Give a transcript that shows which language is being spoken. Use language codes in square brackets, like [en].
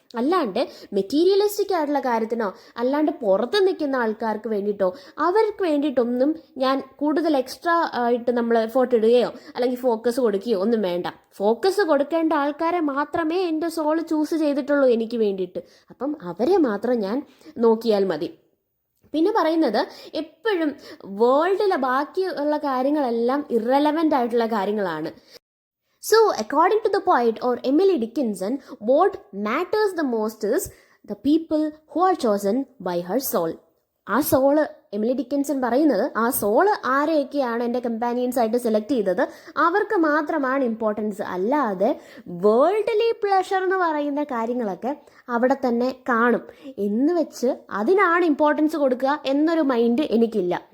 [ml] അല്ലാണ്ട് മെറ്റീരിയലിസ്റ്റിക് ആയിട്ടുള്ള കാര്യത്തിനോ അല്ലാണ്ട് പുറത്ത് നിൽക്കുന്ന ആൾക്കാർക്ക് വേണ്ടിയിട്ടോ അവർക്ക് വേണ്ടിയിട്ടൊന്നും ഞാൻ കൂടുതൽ എക്സ്ട്രാ ആയിട്ട് നമ്മൾ എഫോർട്ട് ഇടുകയോ അല്ലെങ്കിൽ ഫോക്കസ് കൊടുക്കുകയോ ഒന്നും വേണ്ട. ഫോക്കസ് കൊടുക്കേണ്ട ആൾക്കാരെ മാത്രമേ എൻ്റെ സോൾ ചൂസ് ചെയ്തിട്ടുള്ളൂ എനിക്ക് വേണ്ടിയിട്ട്. അപ്പം അവരെ മാത്രം ഞാൻ നോക്കിയാൽ മതി. പിന്നെ പറയുന്നത് എപ്പോഴും വേൾഡിലെ ബാക്കിയുള്ള കാര്യങ്ങളെല്ലാം ഇറലവൻ്റ് ആയിട്ടുള്ള കാര്യങ്ങളാണ്. [en] So, according to the poet or Emily Dickinson, what matters the most is the people who are chosen by her soul. [ml] ആ സോള് എമിലി ഡിക്കിൻസൺ പറയുന്നത് ആ സോള് ആരെയൊക്കെയാണ് എൻ്റെ കമ്പാനിയൻസ് ആയിട്ട് സെലക്ട് ചെയ്തത് അവർക്ക് മാത്രമാണ് ഇമ്പോർട്ടൻസ്. അല്ലാതെ വേൾഡ്ലി പ്ലഷർ എന്ന് പറയുന്ന കാര്യങ്ങളൊക്കെ അവിടെ തന്നെ കാണും എന്ന് വെച്ച് അതിനാണ് ഇമ്പോർട്ടൻസ് കൊടുക്കുക എന്നൊരു മൈൻഡ് എനിക്കില്ല.